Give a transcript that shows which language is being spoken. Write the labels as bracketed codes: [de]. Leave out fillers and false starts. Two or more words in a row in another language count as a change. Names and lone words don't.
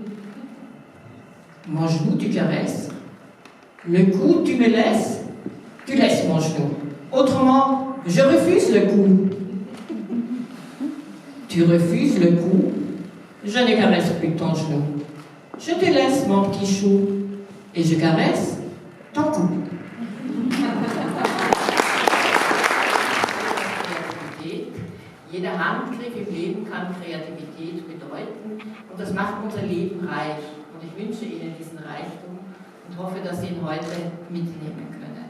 [fr] Mon genou, tu caresses. Le coup, tu me laisses. Tu laisses mon genou. Autrement, je refuse le coup. Tu refuses le coup. Je ne caresse plus ton genou. Je te laisse, mon petit chou. Et je caresse ton cou. [de] Jeder Handgriff im Leben kann Kreativität bedeuten und das macht unser Leben reich. Und ich wünsche Ihnen diesen Reichtum und hoffe, dass Sie ihn heute mitnehmen können.